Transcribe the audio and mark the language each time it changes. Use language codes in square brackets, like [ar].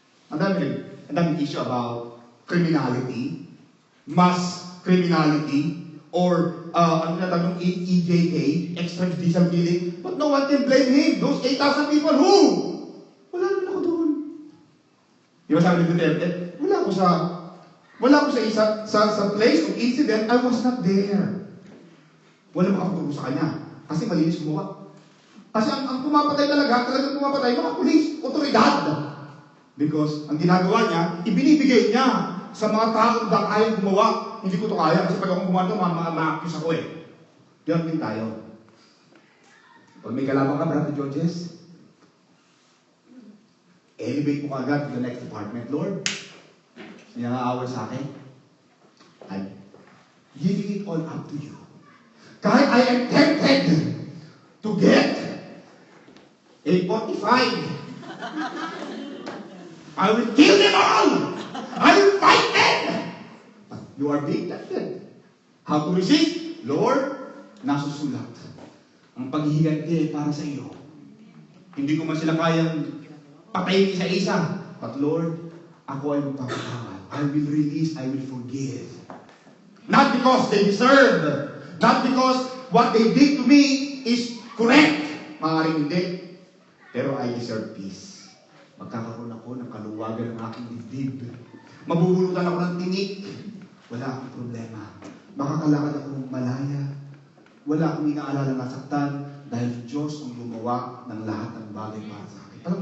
[tl] Ang daming issue [en] about criminality, mass criminality, or [tl] ano na tawag yung [en] EJK, extrajudicial killing, but no one can blame him. Those 8,000 people, who? [tl] Wala naman ako doon. Di ba sabi ni Duterte? Wala ako sa [en] place of incident, I was not there. [tl] Wala makakaturo sa kanya. Kasi malinis mukha. Kasi ang pumapatay talagang pumapatay, mga pulis, otoridad. Because ang ginagawa niya, ibinibigay niya sa mga taong kayang gumawa. Hindi ko to kaya kasi pag akong gumawa ito, ma-accuse ako eh. Diyan din tayo. Pag may kalaban ka, Brother Georges, elevate mo agad [en] to the next department. [tl] Lord, may nangaaway sa akin. [en] I'm giving it all up to you. Kahit I am tempted to get a 45, I will kill them all! I will fight them! But you are being tempted. How to resist? Lord, [tl] nasusulat. Ang paghihiganti ay para sa iyo. Hindi ko man sila kayang patayin isa-isa. But Lord, ako ay magpapatawad. [en] I will release, I will forgive. Not because they deserve. Not because what they did to me is correct. [tl] Maaaring hindi. Pero [en] I deserve peace. [tl] Magkakaroon ako ng kaluwagan ng aking dibdib. Mabubulutan ako ng tinik. Wala akong problema. Makakalakad ako ng malaya. Wala akong inaalala na saktan dahil Diyos ang gumawa ng lahat ng bagay para sa akin.